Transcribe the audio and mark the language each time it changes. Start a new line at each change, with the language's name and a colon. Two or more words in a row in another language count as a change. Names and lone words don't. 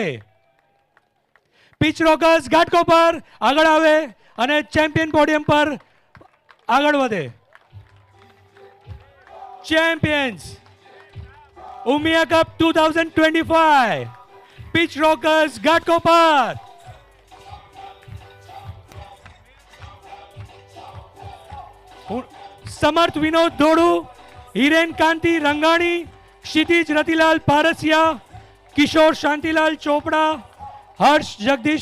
Gujarati: પિચ રોકર્સ ઘાટકોપર આગળ આવે અને ચેમ્પિયન પોડિયમ પર આગળ વધે. ચેમ્પિયન્સ ઉમિયા કપ 2025 પિચ રોકર્સ ઘાટકોપર. समर्थ विनोद धोड़ू, हिरेन कांति रंगाणी, क्षितिज रतिलाल पारसिया, किशोर शांतिलाल चोपड़ा, हर्ष जगदीश